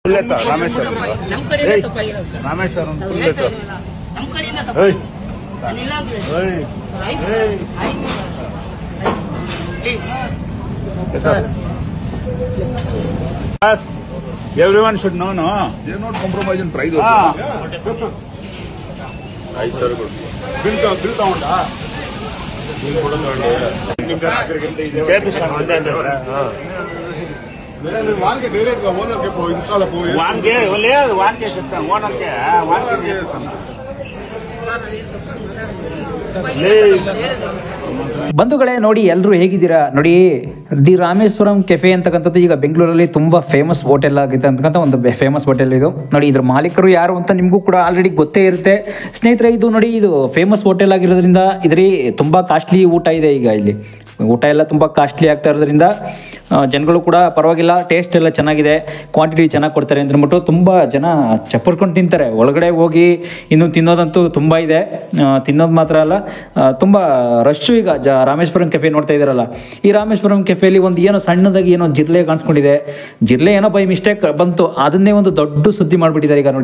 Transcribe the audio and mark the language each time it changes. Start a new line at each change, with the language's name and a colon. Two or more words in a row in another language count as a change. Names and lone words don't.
English: ರಾಮೇಶ್ವರಂ everyone should know, no? They are not compromise in price also. Bill count.
Telugu: వానికి డైరెక్ట్ గా ఓనర్ కి ఇన్స్టాల్ వానికి లేదు వానికి చెప్తాను ఓనర్ కి
Kannada: ಬಂಧುಗಳೇ ನೋಡಿ ಎಲ್ಲರೂ ಹೇಗಿದ್ದೀರಾ ನೋಡಿ ದಿ ರಾಮೇಶ್ವರಂ ಕೆಫೆ ಅಂತಕ್ಕಂಥದ್ದು ಈಗ ಬೆಂಗಳೂರಲ್ಲಿ ತುಂಬ ಫೇಮಸ್ ಹೋಟೆಲ್ ಆಗಿದೆ ಅಂತಕ್ಕಂಥ ಒಂದು ಫೇಮಸ್ ಹೋಟೆಲ್ ಇದು ನೋಡಿ ಇದ್ರ ಮಾಲೀಕರು ಯಾರು ಅಂತ ನಿಮಗೂ ಕೂಡ ಆಲ್ರೆಡಿ ಗೊತ್ತೇ ಇರುತ್ತೆ ಸ್ನೇಹಿತರೆ ಇದು ನೋಡಿ ಇದು ಫೇಮಸ್ ಹೋಟೆಲ್ ಆಗಿರೋದ್ರಿಂದ ಇದರಲ್ಲಿ ತುಂಬ ಕಾಸ್ಟ್ಲಿ ಊಟ ಇದೆ ಈಗ ಇಲ್ಲಿ ಊಟ ಎಲ್ಲ ತುಂಬ ಕಾಸ್ಟ್ಲಿ ಆಗ್ತಾ ಇರೋದ್ರಿಂದ ಜನಗಳು ಕೂಡ ಪರವಾಗಿಲ್ಲ ಟೇಸ್ಟ್ ಎಲ್ಲ ಚೆನ್ನಾಗಿದೆ ಕ್ವಾಂಟಿಟಿ ಚೆನ್ನಾಗಿ ಕೊಡ್ತಾರೆ ಅಂದ್ಬಿಟ್ಟು ತುಂಬ ಜನ ಚಪ್ಪರ್ಕೊಂಡು ತಿಂತಾರೆ ಒಳಗಡೆ ಹೋಗಿ ಇನ್ನು ತಿನ್ನೋದಂತೂ ತುಂಬ ಇದೆ ತಿನ್ನೋದು ಮಾತ್ರ ಅಲ್ಲ ತುಂಬ ರಶ್ಶು ಈಗ ರಾಮೇಶ್ವರಂ ಕೆಫೆ ನೋಡ್ತಾ ಇದ್ದಾರಲ್ಲ ಈ ರಾಮೇಶ್ವರಂ ಕೆಫೆಯಲ್ಲಿ ಒಂದು ಏನೋ ಸಣ್ಣದಾಗಿ ಏನೋ ಜಿರ್ಲೆ ಕಾಣಿಸ್ಕೊಂಡಿದೆ ಜಿರ್ಲೆ ಏನೋ
English: by mistake
Kannada: ಬಂತು ಅದನ್ನೇ ಒಂದು ದೊಡ್ಡ ಸುದ್ದಿ ಮಾಡಿಬಿಟ್ಟಿದ್ದಾರೆ